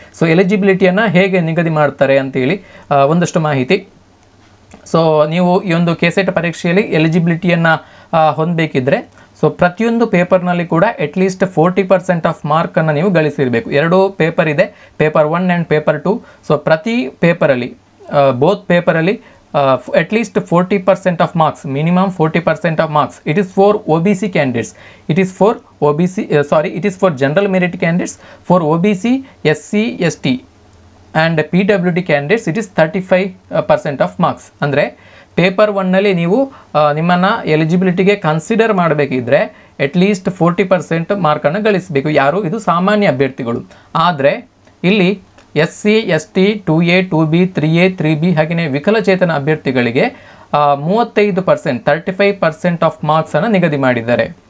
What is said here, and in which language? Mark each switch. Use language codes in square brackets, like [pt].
[kn] So ಎಲಿಜಿಬಿಲಿಟಿಯನ್ನು ಹೇಗೆ ನಿಗದಿ ಮಾಡ್ತಾರೆ ಅಂತೇಳಿ ಒಂದಷ್ಟು ಮಾಹಿತಿ. ಸೊ ನೀವು ಈ ಒಂದು ಕೆಸೆಟ್ ಪರೀಕ್ಷೆಯಲ್ಲಿ ಎಲಿಜಿಬಿಲಿಟಿಯನ್ನು ಹೊಂದಬೇಕಿದ್ರೆ, ಸೊ ಪ್ರತಿಯೊಂದು ಪೇಪರ್ನಲ್ಲಿ ಕೂಡ ಅಟ್ಲೀಸ್ಟ್ 40% ಆಫ್ ಮಾರ್ಕನ್ನು ನೀವು ಗಳಿಸಿರಬೇಕು. ಎರಡು ಪೇಪರ್ ಇದೆ, ಪೇಪರ್ 1 ಆ್ಯಂಡ್ ಪೇಪರ್ 2. ಸೊ ಪ್ರತಿ ಪೇಪರಲ್ಲಿ, ಬೋತ್ ಪೇಪರಲ್ಲಿ [en] at least 40% of marks, minimum 40% of marks. It is for OBC candidates. It is for it is for general merit candidates. For OBC, SC, ST and PWD candidates, it is 35% of marks. [kn] ಅಂದರೆ paper 1ನಲ್ಲಿ ನೀವು ನಿಮ್ಮನ್ನು ಎಲಿಜಿಬಿಲಿಟಿಗೆ consider ಮಾಡಬೇಕಿದ್ರೆ at least 40% ಮಾರ್ಕನ್ನು ಗಳಿಸಬೇಕು. ಯಾರು? ಇದು ಸಾಮಾನ್ಯ ಅಭ್ಯರ್ಥಿಗಳು. ಆದರೆ ಇಲ್ಲಿ SC, ST, 2A, 2B, 3A, 3B ಹಾಗೆಯೇ ವಿಕಲಚೇತನ ಅಭ್ಯರ್ಥಿಗಳಿಗೆ 35%, 35% ಆಫ್ ಮಾರ್ಕ್ಸನ್ನು ನಿಗದಿ ಮಾಡಿದ್ದಾರೆ.